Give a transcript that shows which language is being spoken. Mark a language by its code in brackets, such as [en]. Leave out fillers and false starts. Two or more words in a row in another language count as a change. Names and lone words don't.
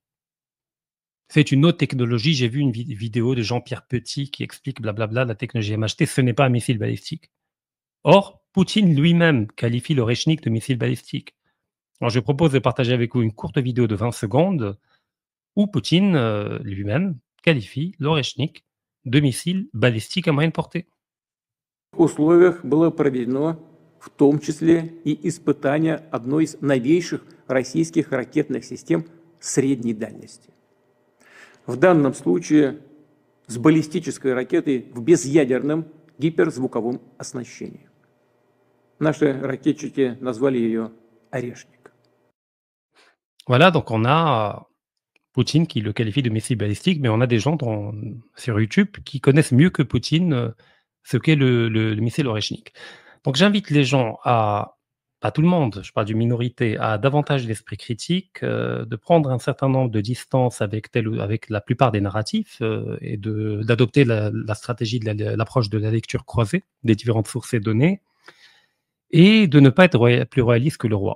[fr] C'est une autre technologie. J'ai vu une vidéo de Jean-Pierre Petit qui explique blablabla la technologie MHT. Ce n'est pas un missile balistique. Or, Poutine lui-même qualifie l'Oreshnik de missile balistique. Alors, je propose de partager avec vous une courte vidéo de 20 secondes où Poutine lui-même qualifie l'Oreshnik de missile balistique à moyenne portée. [ru] В условиях было проведено в том числе и испытание одной из новейших российских ракетных систем средней дальности. В данном случае с баллистической ракетой в безъядерном гиперзвуковом оснащении. Наши ракетчики назвали ее «Орешник». [fr] Voilà, donc on a Poutine qui le qualifie de missile balistique, mais on a des gens sur YouTube qui connaissent mieux que Poutine ce qu'est le missile Oreshnik. Donc j'invite les gens pas tout le monde, je parle d'une minorité, à davantage d'esprit critique, de prendre un certain nombre de distances avec la plupart des narratifs et d'adopter la stratégie de l'approche de la lecture croisée des différentes sources et données et de ne pas être plus royaliste que le roi.